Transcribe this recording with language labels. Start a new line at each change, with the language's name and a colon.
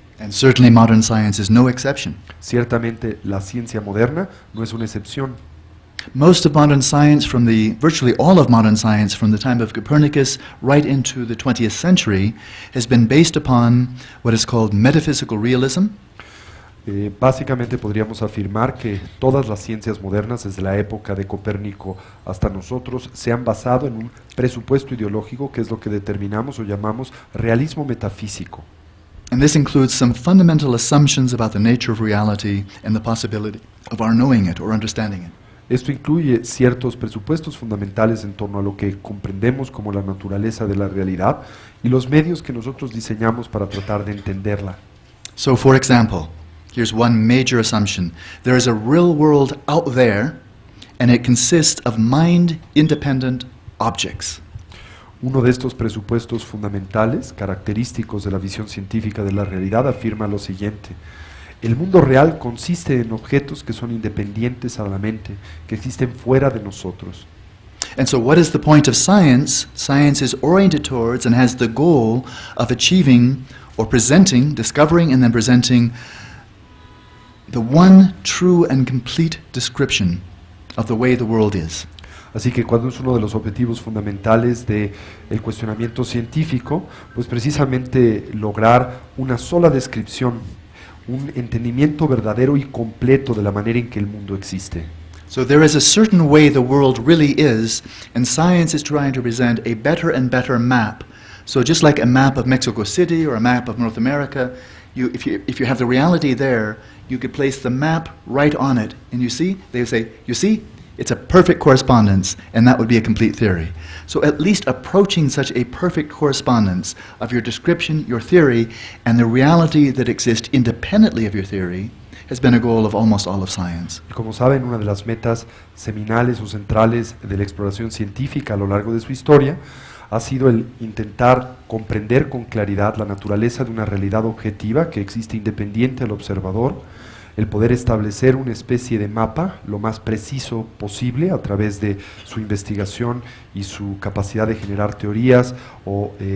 English: And certainly modern science is no exception.
Spanish: Ciertamente la ciencia moderna no es una excepción.
English: Most of modern science, virtually all of modern science from the time of Copernicus right into the 20th century, has been based upon what is called metaphysical realism.
Spanish: Básicamente podríamos afirmar que todas las ciencias modernas, desde la época de Copérnico hasta nosotros, se han basado en un presupuesto ideológico que es lo que determinamos o llamamos realismo metafísico.
English: And this includes some fundamental assumptions about the nature of reality and the possibility of our knowing it or understanding it.
Spanish: Esto incluye ciertos presupuestos fundamentales en torno a lo que comprendemos como la naturaleza de la realidad y los medios que nosotros diseñamos para tratar de entenderla.
English: So, for example, here's one major assumption. There is a real world out there, and it consists of mind-independent objects.
Spanish: Uno de estos presupuestos fundamentales, característicos de la visión científica de la realidad, afirma lo siguiente. El mundo real consiste en objetos que son independientes a la mente, que existen fuera de nosotros.
English: And so what is the point of science? Science is oriented towards and has the goal of achieving or presenting, discovering and then presenting the one true and complete description of the way the world is.
Spanish: Así que cuando es uno de los objetivos fundamentales del cuestionamiento científico, pues precisamente lograr una sola descripción, un entendimiento verdadero y completo de la manera en que el mundo existe.
English: So there is a certain way the world really is, and science is trying to present a better and better map. So just like a map of Mexico City or a map of North America, if you have the reality there, you could place the map right on it, and you see, they say, you see, it's a perfect correspondence, and that would be a complete theory. So at least approaching such a perfect correspondence of your description, your theory, and the reality that exists independently of your theory has been a goal of almost all of science.
Spanish: Y como saben, una de las metas seminales o centrales de la exploración científica a lo largo de su historia ha sido el intentar comprender con claridad la naturaleza de una realidad objetiva que existe independiente al observador, el poder establecer una especie de mapa lo más preciso posible a través de su investigación y su capacidad de generar teorías o,